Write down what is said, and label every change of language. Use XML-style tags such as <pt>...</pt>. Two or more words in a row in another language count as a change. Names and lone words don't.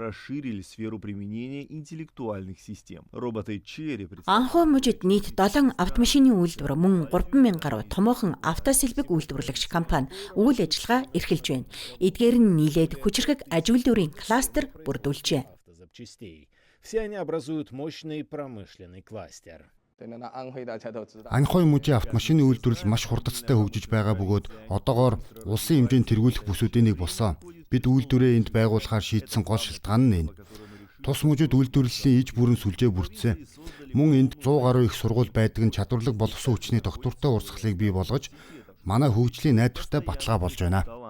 <mn>Анхой мужид нийт 7 автомашины үйлдвэр мөн 3000 гаруй томоохон автосэлбэг үйлдвэрлэгч компани үйл ажиллагаа эрхэлж байна. Эдгээр нь нийлээд хүчирхэг аж үйлдвэрийн кластер бүрдүүлжээ.</mn> <ru>Все они образуют мощный промышленный кластер.</ru> <mn>Анхой мужийн автомашины үйлдвэрлэл маш хурдцтай хөгжиж байгаа бөгөөд одоогоор улсын хэмжээнд тэргүүлэх бүсүүдийн нэг болсон. Бид үйлдвэрээ энд байгуулахаар шийдсэн гол шалтгаан нь энэ. Тус мужид үйлдвэрлэлийн иж бүрэн сүлжээ бүрдсэн. Мөн энд 100 гаруй их сургууль байдаг нь чадварлаг боловсон хүчний доктортой урсгалыг бий болгож манай хөгжлийн найдвартай баталгаа болж байна.</mn>